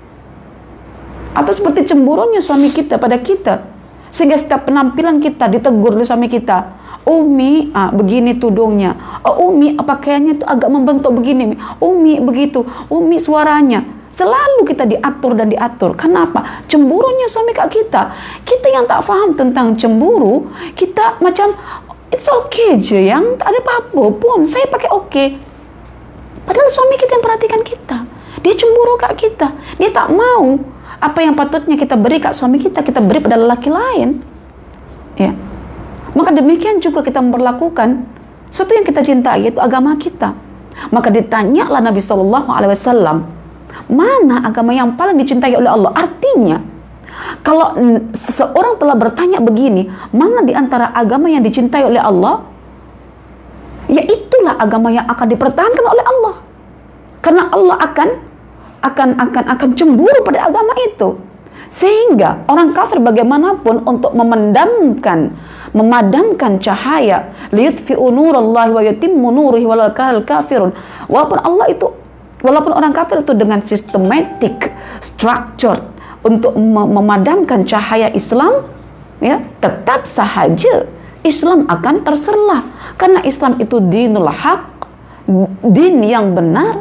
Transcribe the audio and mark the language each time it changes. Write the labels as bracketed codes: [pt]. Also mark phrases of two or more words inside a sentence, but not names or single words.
[id] Atau seperti cemburunya suami kita pada kita, sehingga setiap penampilan kita ditegur oleh suami kita. Umi, begini tudungnya. Umi, pakaiannya itu agak membentuk begini. Umi, begitu. Umi, suaranya. Selalu kita diatur dan diatur. Kenapa? [ms] Cemburunya suami kat kita. Kita yang tak faham tentang cemburu, kita macam, [en] it's okay [ms] je yang, tak ada apa-apa pun. Saya pakai okay. Padahal suami kita yang perhatikan kita. Dia cemburu kat kita. Dia tak mau apa yang patutnya kita beri kat suami kita, kita beri pada lelaki lain. Ya. [id] Maka demikian juga kita memperlakukan sesuatu yang kita cintai, yaitu agama kita. Maka ditanyalah Nabi SAW, mana agama yang paling dicintai oleh Allah? Artinya, kalau seseorang telah bertanya begini, mana di antara agama yang dicintai oleh Allah? Ya itulah agama yang akan dipertahankan oleh Allah. Karena Allah akan cemburu pada agama itu. Sehingga orang kafir bagaimanapun untuk memadamkan cahaya, [ar] ليطفئوا نور الله ويتم نوره ولو كره الكافرون. [ms] Walaupun orang kafir itu dengan [en] systematic structure [ms] untuk memadamkan cahaya Islam, ya, tetap sahaja Islam akan terselah. [id] Karena Islam itu [ar] دين الحق, [id] din yang benar.